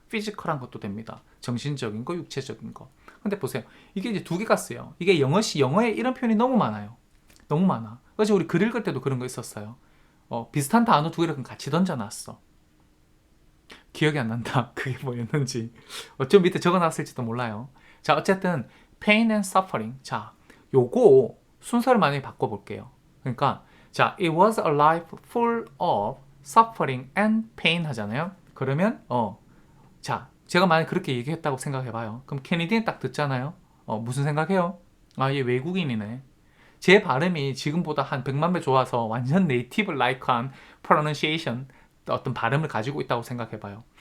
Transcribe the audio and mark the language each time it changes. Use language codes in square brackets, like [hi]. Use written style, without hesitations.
[ko] 피지컬한 것도 됩니다. 정신적인 거, 육체적인 거. 근데 보세요. 이게 이제 두 개가 쓰여. 이게 영어에 이런 표현이 너무 많아요. 너무 많아. 어제 우리 글 읽을 때도 그런 거 있었어요. 비슷한 단어 두 개를 같이 던져놨어. 기억이 안 난다. 그게 뭐였는지. 어쩜 밑에 적어놨을지도 몰라요. 자, 어쨌든 [en] pain and suffering. [ko] 자, 요거 순서를 만약에 바꿔볼게요. 그러니까 자, [en] it was a life full of suffering and pain [ko] 하잖아요. 그러면 자, 제가 만약에 그렇게 얘기했다고 생각해봐요. 그럼 케네디는 딱 듣잖아요. 무슨 생각해요? 아, 얘 외국인이네. 제 발음이 지금보다 한 100만 배 좋아서 완전 네이티브 라이크한 pronunciation, 어떤 발음을 가지고 있다고 생각해봐요.